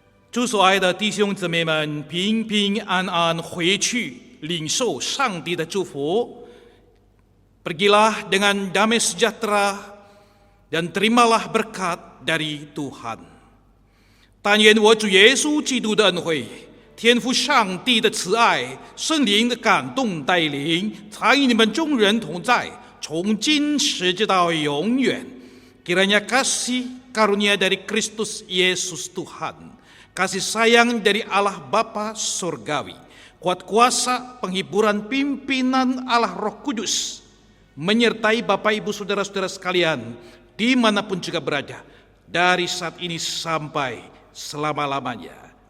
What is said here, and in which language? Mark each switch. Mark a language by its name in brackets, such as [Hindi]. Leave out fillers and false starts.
[Chinese] 主所爱的弟兄姊妹们，平平安安回去，领受上帝的祝福。 [Indonesian] Pergilah dengan damai sejahtera dan terimalah berkat dari Tuhan。 [Chinese] 但愿我主耶稣基督的恩惠、天父上帝的慈爱、圣灵的感动带领，常与你们众人同在，从今时直到永远。 [Indonesian] Kiranya kasih karunia dari Kristus Yesus Tuhan, kasih sayang dari Allah Bapa Surgawi, kuat kuasa penghiburan pimpinan Allah Roh Kudus, menyertai Bapak Ibu Saudara-saudara sekalian, dimanapun juga berada, dari saat ini sampai selama-lamanya.